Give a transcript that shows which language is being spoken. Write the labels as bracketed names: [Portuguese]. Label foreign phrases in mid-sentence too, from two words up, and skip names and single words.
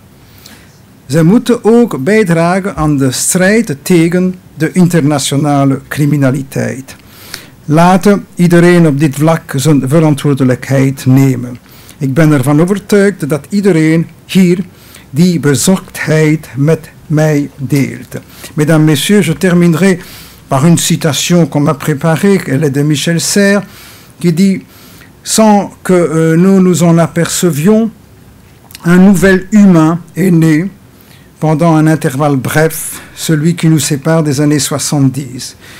[Dutch] Zij moeten ook bijdragen aan de strijd tegen de internationale criminaliteit. Laten iedereen op dit vlak zijn verantwoordelijkheid nemen. Ik ben ervan overtuigd dat iedereen hier die bezorgdheid met mij deelt. [French] Mesdames, Messieurs, je terminerai par une citation qu'on m'a préparée, elle est de Michel Serres, qui dit « Sans que nous nous en apercevions, un nouvel humain est né pendant un intervalle bref, celui qui nous sépare des années 70.